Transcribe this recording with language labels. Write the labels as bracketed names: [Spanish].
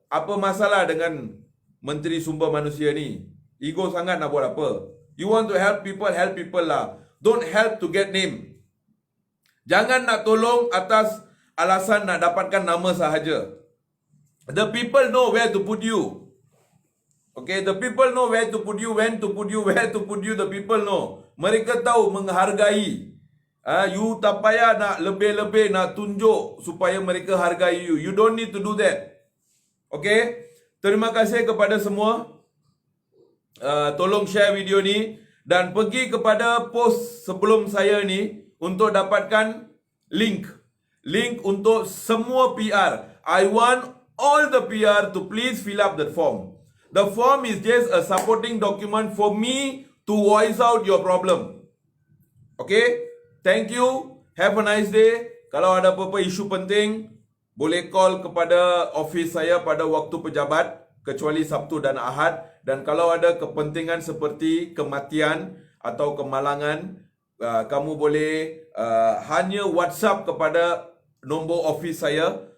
[Malay] Apa masalah dengan Menteri Sumber Manusia ni? Ego sangat nak buat apa? [English] You want to help people lah. Don't help to get name. [Malay] Jangan nak tolong atas alasan nak dapatkan nama sahaja. [English] The people know where to put you. Okay, the people know where to put you, when to put you, where to put you. The people know. [Malay] Mereka tahu menghargai. You tak payah nak lebih-lebih nak tunjuk supaya mereka hargai you. [English] You don't need to do that. Okay? [Malay] Terima kasih kepada semua. Tolong share video ni dan pergi kepada post sebelum saya ni untuk dapatkan link untuk semua PR. [English] I want all the PR to please fill up that form. The form is just a supporting document for me to voice out your problem. Okay? Thank you. Have a nice day. [Malay] Kalau ada apa-apa isu penting, boleh call kepada office saya pada waktu pejabat kecuali Sabtu dan Ahad. Dan kalau ada kepentingan seperti kematian atau kemalangan, kamu boleh hanya WhatsApp kepada nombor office saya.